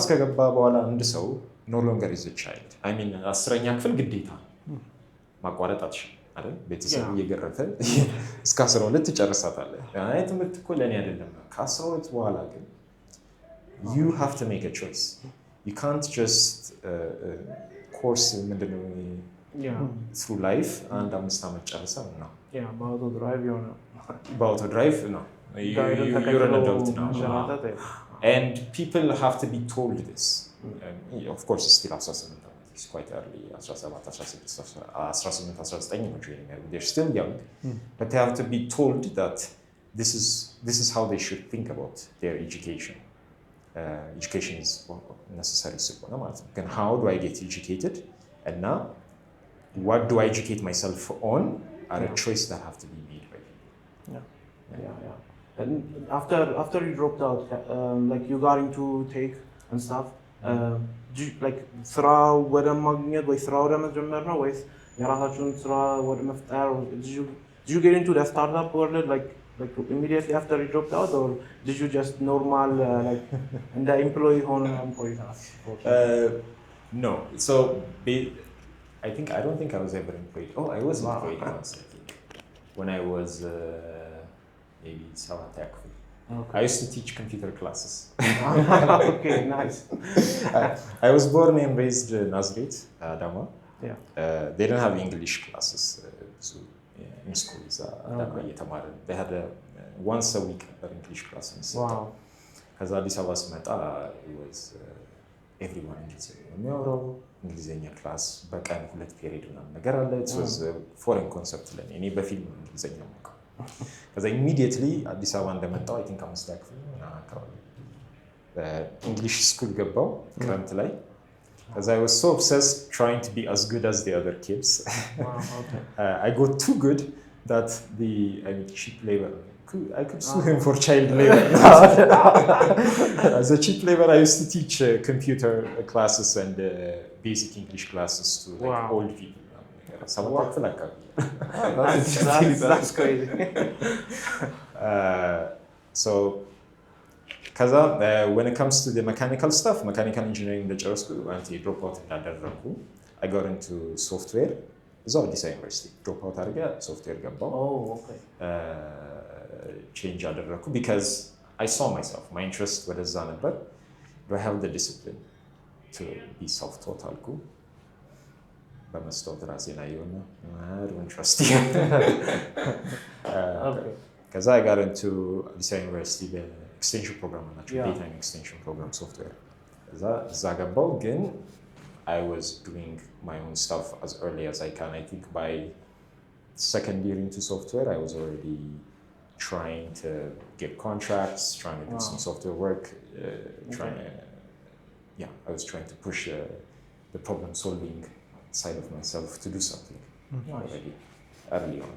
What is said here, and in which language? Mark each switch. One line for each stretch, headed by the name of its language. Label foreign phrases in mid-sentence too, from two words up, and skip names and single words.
Amharic: ከገባ በኋላ አንድ ሰው
English: no longer is a child I mean
Amharic: 10ኛ ክፍል ግዴታ ማቋረጥ አትችልም አይደል ቤተሰብ እየገረፈ እስከ 12 ትጨርሳታለህ አይ ትምህርት እኮ ለኔ አይደለም ከ12 በኋላ ግን
English: you have to make a choice you can't just
Amharic: course ምንድነው
English: through life and
Amharic: 5 ዓመት ጨርሰህ ነው በአውቶ ድራይቭ የሆነ በአውቶ ድራይቭ ነው
English: you're an adult now and people have to be told this of course it's still 18 it's quite early 17 16 18 19 they're still young but they have to be told that this is how they should think about their education education is necessary
Amharic: ስለሆነ ማለት ነው
English: ግን how do I get educated and now what do I educate myself on are a choice that have to be made by people and after you dropped out like you got into tech and stuff like
Amharic: ስራ ወደ ማግኘት ወይ ስራ ወደ መጀመር ነው ወይስ የራሳችሁን ስራ ወደ መፍጠር
English: did you get into the startup world like immediately after you dropped out or did you just normal like and the employee
Amharic: ሆነ ቆይታ
English: no so I don't think I was ever employed. Oh, I was employed once, I think, when I was maybe 7th active. Okay. I used to teach computer classes. Okay, nice. I was born and raised in Nazareth, Adama. Yeah. They didn't have English classes in schools. They had once a week English classes. Wow.
Amharic: ከዛ አዲስ አበባ ስመጣ
English: it was everyone
Amharic: እንግሊዝኛ የሚያወራው እንግሊዝኛ ክላስ በቀን 2 ፔሪድ ምናምን ነገር አለ።
English: it was foreign concept
Amharic: ለኔ እኔ በፊልም እንግሊዝኛ ማውቀው። ከዛ immediately አዲስ አበባ እንደመጣው
English: I think
Amharic: 5 ክፍል አካባቢ
English: English school
Amharic: ገባው ክረምት ላይ።
English: Because I was so obsessed trying to be as good as the other kids. Wow, okay. I got too good that cheap labor. I could sue him for child labor. As a cheap labor, I used to teach computer classes and basic English classes to old people. That's crazy. So, when it comes to the mechanical stuff, mechanical engineering እንደጨረስኩ drop out እንዳደረኩ I got into software.
Amharic: እዛው አዲስ አበባ ዩኒቨርሲቲ
English: drop out
Amharic: አድርጌ software ገባሁ። change አደረኩ
English: because I saw myself, my interest
Amharic: ወደዛ ነበር.
English: Do I have the discipline to be self-taught አልኩ።
Amharic: በመስታወት ራሴን አየሁና
English: I don't trust you. ከዛ I got into አዲስ አበባ ዩኒቨርሲቲ extension program data and extension program software.
Amharic: እዛ ገባሁ ግን
English: I was doing my own stuff as early as I can. I think by second year into software, I was already trying to get contracts, trying to do some software work, I was trying to push the problem solving side of myself to do something already early on.